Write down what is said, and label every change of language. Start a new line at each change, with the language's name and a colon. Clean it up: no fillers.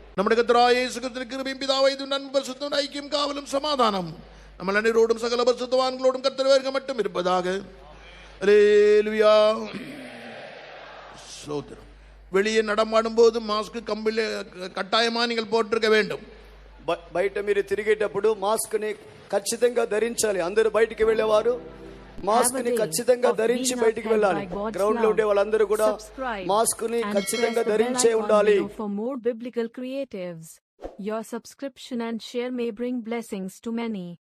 Tamil: நம்முடைய கர்த்தராகிய இயேசு கிறிஸ்துவின் கிருபையும் பிதாவை நண்பர் பரிசுத்தம் ஐக்கியம் காவலும் சமாதானம் நம்ம அனைவரோடும் சகல பரிசுத்தவான்களோடும் கர்த்தர் வேர்க்க மட்டும் இருப்பதாக. அல்லேலூயா. ஸ்தோத்திரம். வெளியே நடமாடும் போது மாஸ்க் கம்பில் கட்டாயமா நீங்கள் போட்டிருக்க வேண்டும்.
Telugu: బయట మీరు తిరిగేటప్పుడు మాస్క్ ని ఖచ్చితంగా ధరించాలి. అందరూ బయటికి వెళ్ళేవారు మాస్క్ ని ఖచ్చితంగా ధరించి బయటికి వెళ్ళాలి. గ్రౌండ్ లో ఉండే వాళ్ళందరూ కూడా మాస్క్ ని ఖచ్చితంగా ధరించే ఉండాలి.
English: For more biblical creatives, your subscription and share may bring blessings to many.